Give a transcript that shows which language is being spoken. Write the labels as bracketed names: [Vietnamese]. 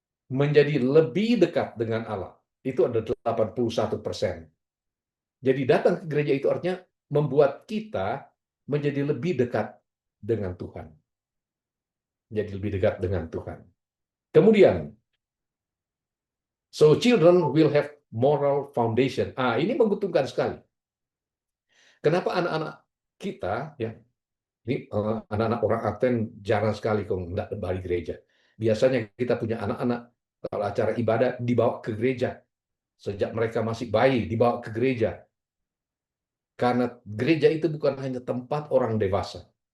[Indonesian] Menjadi lebih dekat dengan Allah. Itu ada 81%. Jadi datang ke gereja itu artinya membuat kita menjadi lebih dekat dengan Tuhan. Menjadi lebih dekat dengan Tuhan. Kemudian, [English] so children will have moral foundation. [Indonesian] Ini menguntungkan sekali. Kenapa anak-anak kita, ya, ini anak-anak orang Advent jarang sekali kalau nggak balik gereja. Biasanya kita punya anak-anak kalau acara ibadah dibawa ke gereja. Sejak mereka masih bayi dibawa ke gereja. Karena gereja itu bukan hanya tempat orang dewasa.